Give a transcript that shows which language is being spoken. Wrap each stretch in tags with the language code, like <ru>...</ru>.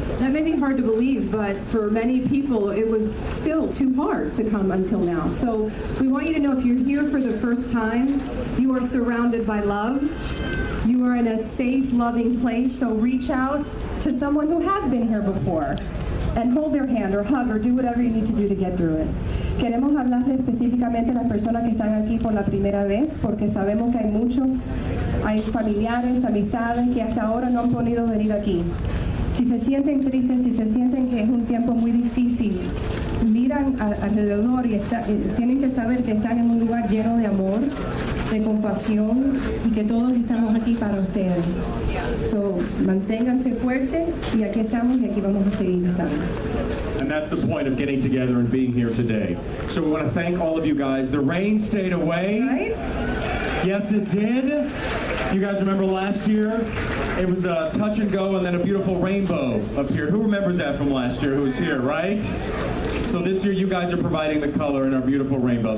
<en>That may be hard to believe, but for many people, it was still too hard to come until now. So we want you to know, if you're here for the first time, you are surrounded by love. You are in a safe, loving place, so reach out to someone who has been here before and hold their hand or hug or do whatever you need to do to get through it.</en> <es>Queremos hablarle específicamente a las personas que están aquí por la primera vez, porque sabemos que hay muchos, hay familiares, amistades que hasta ahora no han podido venir aquí. Si se sienten tristes, si se sienten que es un tiempo muy difícil, miran alrededor y tienen que saber que están en un lugar lleno de amor, de compasión, y que todos estamos aquí para ustedes. So, manténganse fuertes, y aquí estamos, y aquí vamos a seguir estando.</es> <en>And that's the point of getting together and being here today. So we want to thank all of you guys. The rain stayed away. Right? Yes, it did. You guys remember last year? It was a touch and go, and then a beautiful rainbow appeared. Who remembers that from last year? Who was here, right? So this year you guys are providing the color in our beautiful rainbow.</en>